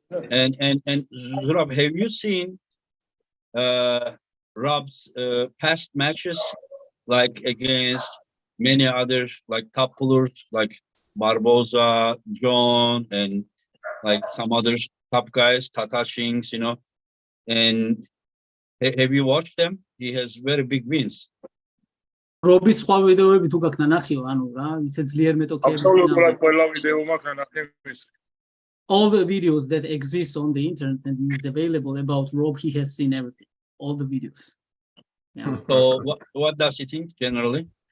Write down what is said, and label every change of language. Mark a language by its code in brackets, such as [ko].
[en] And Zurab, have you seen Rob's past matches, like against many other like top pullers like Barboza, John, and like some other top guys, Tata Shinks, you know? And have you watched them? He has very big wins. [ka] რობის სხვა ვიდეოები თუ გაქვს ნახიო, ანუ რა, ისე ძლიერ მეტოქეების აბსოლუტურად ყველა ვიდეო მაქვს ნახების. [en] All the videos that exist on the internet and is available about Rob, he has seen everything. All the videos. Yeah. So what does he think generally?